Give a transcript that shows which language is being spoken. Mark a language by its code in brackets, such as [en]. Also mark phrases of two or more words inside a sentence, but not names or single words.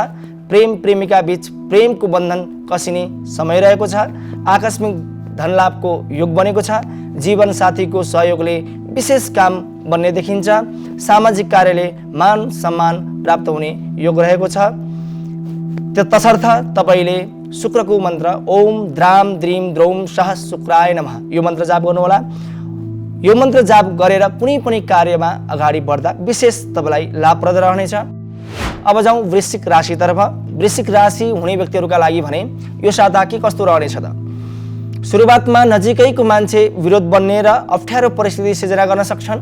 [ne] प्रेम प्रेमिका बीच प्रेमको बन्धन कसिने समय रहेको छ। आकस्मिक धनलाभको योग बनेको छ। जीवन साथीको सहयोगले विशेष काम बन्ने देखिन्छ। सामाजिक कार्यले मान सम्मान प्राप्त हुने योग रहेको छ। तसर्थ तपाईँले शुक्रको मन्त्र [sa] ओम द्राम द्रीम द्रौम सह शुक्राय नमः [ne] यो मन्त्र जाप गर्नुहोला। यो मन्त्र जाप गरेर कुनै पनि कार्यमा अगाडि बढ्दा विशेष तपाईँलाई लाभप्रद रहनेछ। अब जाउँ वृश्चिक राशितर्फ। वृश्चिक राशि हुने व्यक्तिहरूका लागि भने यो साता के कस्तो रहनेछ त? सुरुवातमा नजिकैको मान्छे विरोध बन्ने र अप्ठ्यारो परिस्थिति सिर्जना गर्न सक्छन्।